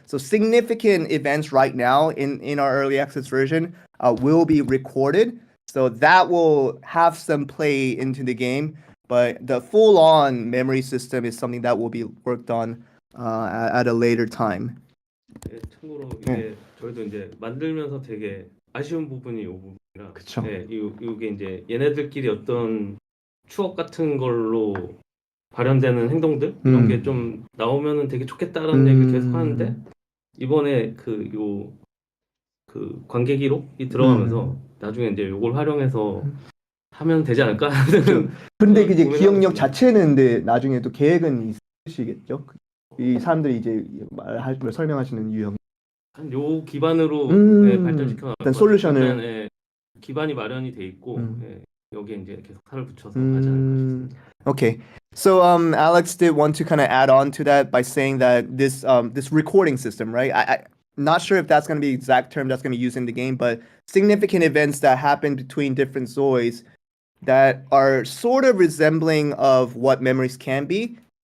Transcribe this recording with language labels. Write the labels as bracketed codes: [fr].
[en] So significant events right now in our early access version will be recorded. So that will have some play into the game, but the full-on memory system is something that will be worked on at a later time. [ko] 참고로 이게 저희도 이제 만들면서 되게 아쉬운 부분이 이 부분이라. 그쵸. 네, 이게 이제 얘네들끼리 어떤 추억 같은 걸로 발현되는 행동들 이런 게 좀 나오면은 되게 좋겠다라는 얘기를 계속 하는데 이번에 그 관계 기록이 들어가면서 나중에 이제 이걸 활용해서 하면 되지 않을까? 근데 이제 기억력 자체는 근데 나중에 또 계획은 있으시겠죠? 이 사람들이 이제 설명하시는 유형. 요 기반으로 발전시켜 나갈 일단 솔루션을 일단 기반이 마련이 돼 있고 여기에 이제 계속 살을 붙여서 하지 않을까 싶습니다. [en] Okay. So Alex did want to kind of add on to that by saying that this recording system, right? I'm not sure if that's going to be the exact term that's going to be used in the game, but significant events that happen between different Zoids that are sort of resembling of what memories can be.